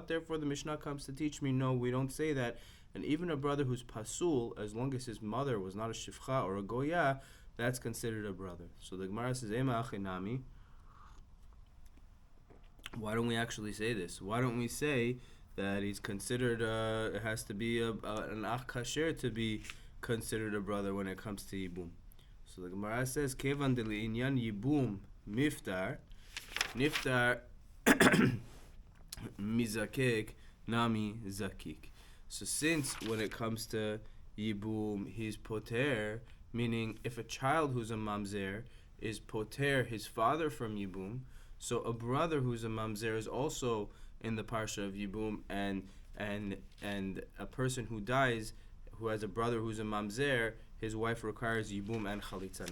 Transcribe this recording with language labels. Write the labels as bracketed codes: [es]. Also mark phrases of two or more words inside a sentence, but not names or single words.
[en] Therefore, the Mishnah comes to teach me, no, we don't say that. And even a brother who's pasul, as long as his mother was not a shifcha or a goya, that's considered a brother. So the Gemara says, [arc] Ema achinami. [en] Why don't we actually say this? Why don't we say that he's considered, it has to be an [he] ach kasher [en] to be considered a brother when it comes to yibum. So the Gemara says, [arc] Kevan deli inyan yibum miftar, niftar mizakek nami zakik. [en] So since when it comes to yibum, he's poter, meaning if a child who's a mamzer is poter his father from yibum, so a brother who's a mamzer is also in the parsha of yibum, and a person who dies who has a brother who's a mamzer, his wife requires yibum and chalitza.